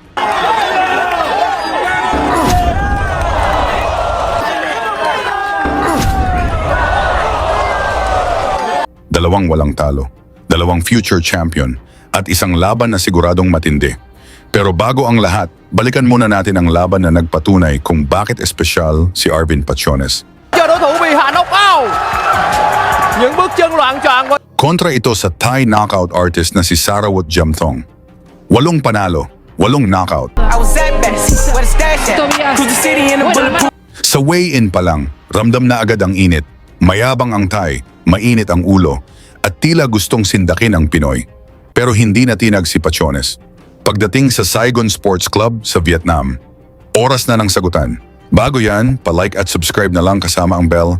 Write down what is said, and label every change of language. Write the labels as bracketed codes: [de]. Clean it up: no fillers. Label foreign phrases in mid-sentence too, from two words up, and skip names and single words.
[tl] Dalawang walang talo, dalawang [en] future champion, [tl] at isang laban na siguradong matindi. Pero bago ang lahat, balikan muna natin ang laban na nagpatunay kung bakit espesyal si Arvin Pachones. [vi] Cho đối thủ bị hạ knockout. Những bước chân loạn choạng. [tl] Kontra ito sa Thai [en] knockout artist [tl] na si Sarawut Jamthong. 8 panalo, 8 knockout. [en] I was at best, where the stash at? To the city in a bulletproof. [tl] Sa weigh-in pa lang, ramdam na agad ang init. Mayabang ang Thai, mainit ang ulo, at tila gustong sindakin ang Pinoy. Pero hindi natinag si Pachones. Pagdating sa Saigon Sports Club sa Vietnam, oras na ng sagutan. Bago yan, pa-like at subscribe na lang kasama ang bell.